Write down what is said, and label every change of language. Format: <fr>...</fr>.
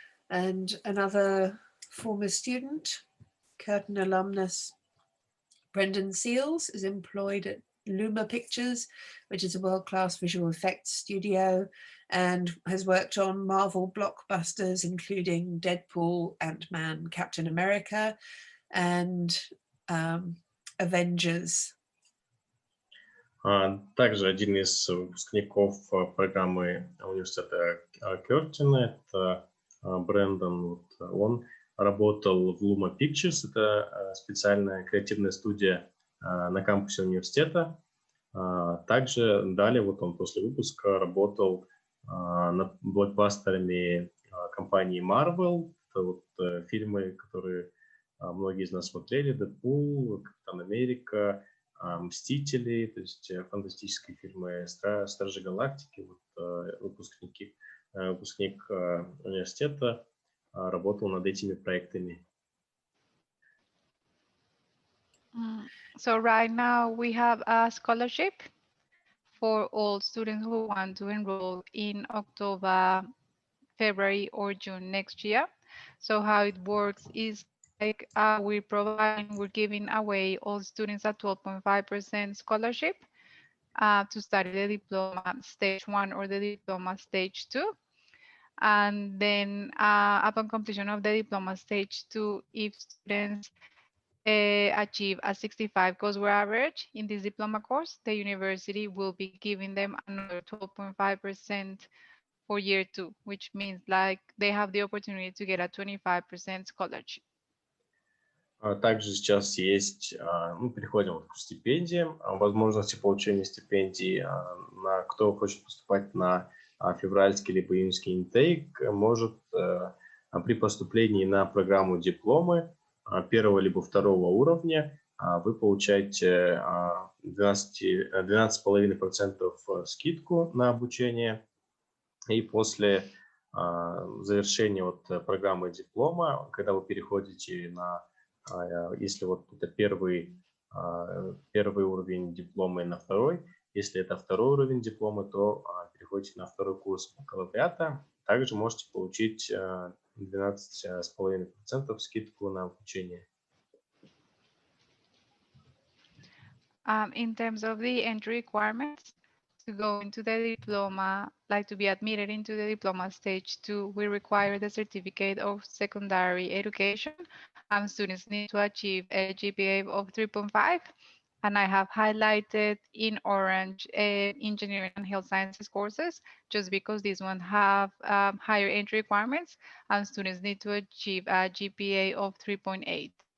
<en>And another former student, Curtin alumnus Brendan Seals, is employed at Luma Pictures, which is a world-class visual effects studio, and has worked on Marvel blockbusters, including Deadpool, Ant-Man, Captain America, and Avengers.</en> <ru>Также один из выпускников программы университета Кёртина, это Брэндон, он работал в Luma Pictures, это специальная креативная студия на кампусе университета. Также далее, вот он после выпуска работал над блокбастерами компании Marvel, это вот фильмы, которые многие из нас смотрели, Дэдпул, Капитан Америка, Мстители, то есть фантастические фильмы, Стражи Галактики. Вот, выпускник университета работал над этими проектами.</ru> <en>So right now we have a scholarship for all students who want to enroll in October, February, or June next year. So how it works is like we're giving away all students a 12.5% scholarship to study the diploma stage 1 or the diploma stage 2. And then upon completion of the diploma stage 2, if students achieve a 65 courseware average in this diploma course, the university will be giving them another 12.5% for year 2, which means like they have the opportunity to get a 25% scholarship.</en> <ru>Также сейчас есть, мы переходим к стипендиям, возможности получения стипендий. Кто хочет поступать на февральский либо июньский интейк, может при поступлении на программу дипломы первого либо второго уровня вы получаете 12,5% скидку на обучение. И после завершения программы диплома, когда вы переходите на, если это первый уровень диплома и на второй, если это второй уровень диплома, то переходите на второй курс бакалавриата. Также можете получить 12,5% скидку на обучение.</ru> <en>In terms of the entry requirements, to go into the diploma, like to be admitted into the diploma stage 2, we require the certificate of secondary education. Students need to achieve a GPA of 3.5. And I have highlighted in orange engineering and health sciences courses, just because these ones have higher entry requirements, and students need to achieve a GPA of 3.8.</en>